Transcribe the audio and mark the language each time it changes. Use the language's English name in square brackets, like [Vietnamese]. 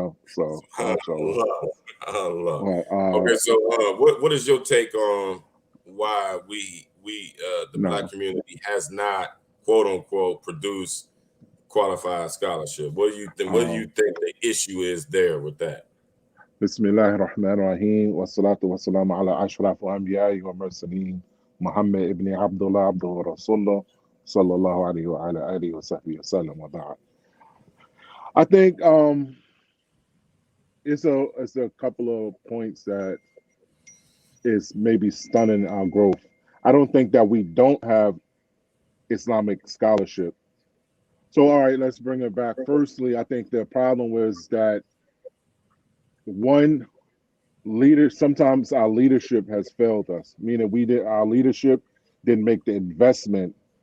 [English] So mashallah. Allah, Allah. But Okay, so what is your take on why the black no. community has not quote unquote produced qualified scholarship? What do you Um, think the issue is there with that? [Arabic] بسم الله الرحمن الرحيم والصلاة والسلام على أشرف الأنبياء والمرسلين محمد ابن عبد الله عبده ورسوله صلى الله عليه وعلى آله وصحبه وسلم وبعد. [English] I think it's a couple of points that is maybe stunning our growth. I don't think that we don't have Islamic scholarship. So all right, let's bring it back. Firstly, I think the problem was that one leader sometimes our leadership has failed us, meaning our leadership didn't make the investment.